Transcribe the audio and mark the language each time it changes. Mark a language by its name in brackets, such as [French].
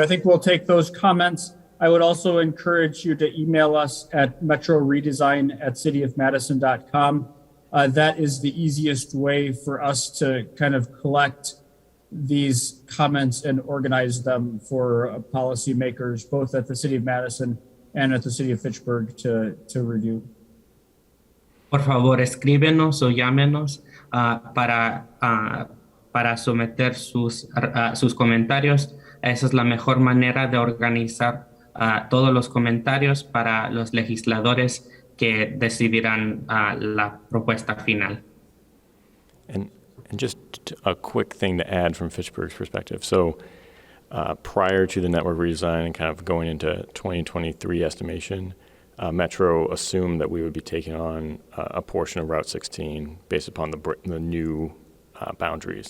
[English] I think we'll take those comments. I would also encourage you to email us at metroredesign@cityofmadison.com. That is the easiest way for us to kind of collect these comments and organize them for policymakers, both at the City of Madison and at the City of Fitchburg, to review. [Spanish] Por favor, escríbenos o llámenos para someter sus comentarios. Esa es la mejor manera de organizar todos los comentarios para los legisladores que decidirán la propuesta final. [English] And just a quick thing to add from Fitchburg's perspective. So prior to the network redesign and kind of going into 2023 estimation, Metro assumed that we would be taking on a portion of Route 16 based upon the new boundaries.